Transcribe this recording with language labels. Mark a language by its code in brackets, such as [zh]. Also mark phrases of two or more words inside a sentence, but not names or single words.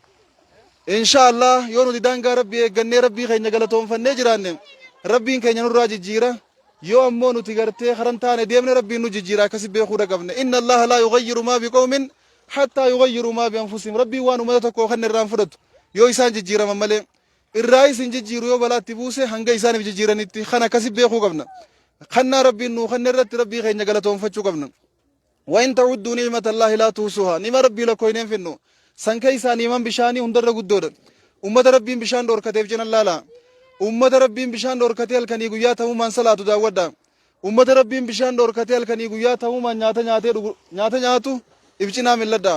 [om] Inshaallah yoo nuti daangaa rabbii eeggannee rabbii keenya galatoonfannee jiraanne rabbiin keenya nurraa jijjiira yoo ammoo nuti gartee karan taane deemne rabbiin nu jijjiira akkasi beekuudha qabne. [ar] إن الله لا يغير ما بقوم حتى يغيروا ما بأنفسهم [om] rabbiin waan uummata tokkoo kan irraan fudhatu yoo isaan jijjiiraman malee. Irraa isin jijjiiru yoo balaatti buuse hanga isaaniif jijjiiranitti kan akkasi beekuu qabna. Kannaa rabbiin nuu kan irratti rabbii keenya galatoonfachuu qabna. [ar] وإن تعدوا نعمة الله لا تحصوها [om] nima rabbii lakkooyneen finnu san keeysaa niiman bishaanii hundarra guddoodha. Ummata rabbiin bishaan dhoorkateef jinan laala. Ummata rabbiin bishaan dhoorkatee halkanii guyyaa ta'umaan salaatu daawwadha. Ummata rabbiin bishaan dhoorkatee halkanii guyyaa ta'umaan nyaata nyaatu ibcinaa milladha.